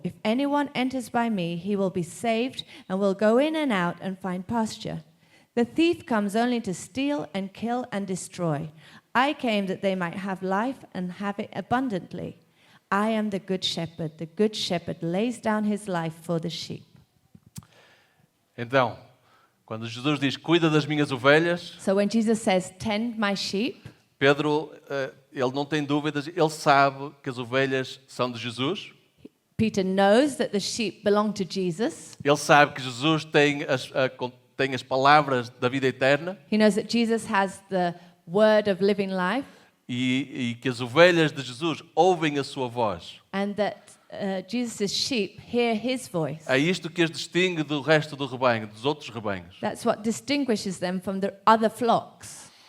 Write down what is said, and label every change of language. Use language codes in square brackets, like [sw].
[en] If anyone enters by me, he will be saved and will go in and out and find pasture. The thief comes only to steal and kill and destroy. I came that they might have life and have it abundantly. I am the good shepherd. The good shepherd lays down his life for the sheep." [pt] Então, quando Jesus diz, cuida das minhas ovelhas, [en] So when Jesus says, "Tend my sheep," [pt] Pedro, ele não tem dúvidas, ele sabe que as ovelhas são de Jesus. [en] Peter knows that the sheep belong to Jesus. [pt] Ele sabe que Jesus tem as palavras da vida eterna [en] He knows that Jesus has the word of living life [pt] e que as ovelhas de Jesus ouvem a sua voz. [en] and that Jesus' sheep hear his voice. [pt] É isto que as distingue do resto do rebanho, dos outros rebanhos. [en] That's what distinguishes them from the other flocks.